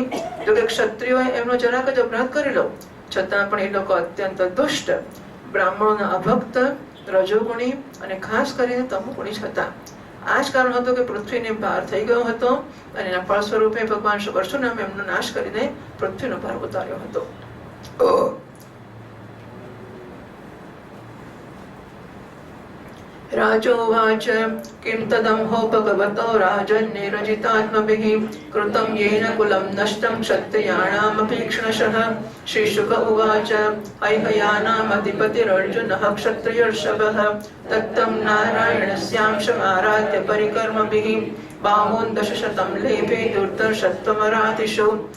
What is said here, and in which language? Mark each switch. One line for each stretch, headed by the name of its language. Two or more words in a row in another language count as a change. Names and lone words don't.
Gujarati: જો કે ક્ષત્રિયોએ એમનો જરાક જ અપરાધ કરેલો, છતાં પણ એ લોકો અત્યંત દુષ્ટ, બ્રાહ્મણોના અભક્ત, રજોગુણી અને ખાસ કરીને તમોગુણી જ હતા. આ જ કારણ હતું કે પૃથ્વીને ભાર થઈ ગયો હતો અને એના ફળ સ્વરૂપે ભગવાન પરશુરામે એમનો નાશ કરીને પૃથ્વીનો ભાર ઉતાર્યો હતો.
Sanskrit: राजोवाच किं तदंहो भगवतो राजन्निरजितात्मभिः कृतं येन कुलं नष्टं क्षत्रियाणामपीक्ष्णशः. श्रीशुक उवाच हैहयानामधिपतिरर्जुनः क्षत्रियर्षभः तत्तं नारायणस्यांशमाराध्य परिकर्मभिः बाहून् 1000 लेपे दुर्धर्षत्वमरातिषु